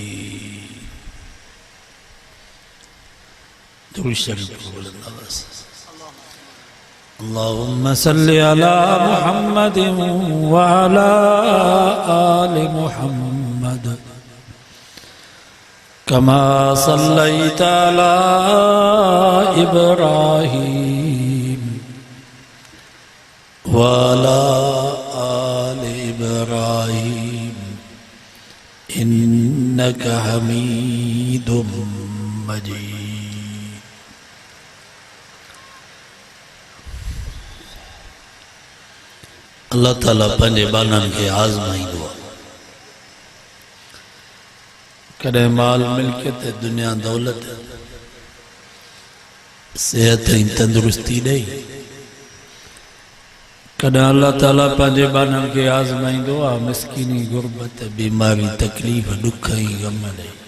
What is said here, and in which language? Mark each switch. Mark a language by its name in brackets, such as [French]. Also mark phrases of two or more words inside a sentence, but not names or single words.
[Arabic] اللهم صل على محمد وعلى آل محمد كما صليت على إبراهيم وعلى آل إبراهيم إنك حميد مجيد. [Sindhi] अल्लाह ताला पंहिंजे बाननि खे आज़माईंदो आहे। कॾहिं माल मिल्कियत, दुनिया दौलत, सेहत ऐं तंदुरुस्ती ॾेई, कॾहिं अल्लाह ताला पंहिंजे बाननि खे आज़माईंदो आहे मिसकीनी, गुरबत, बीमारी, तकलीफ़, ॾुख ऐं ग़म ॾेई।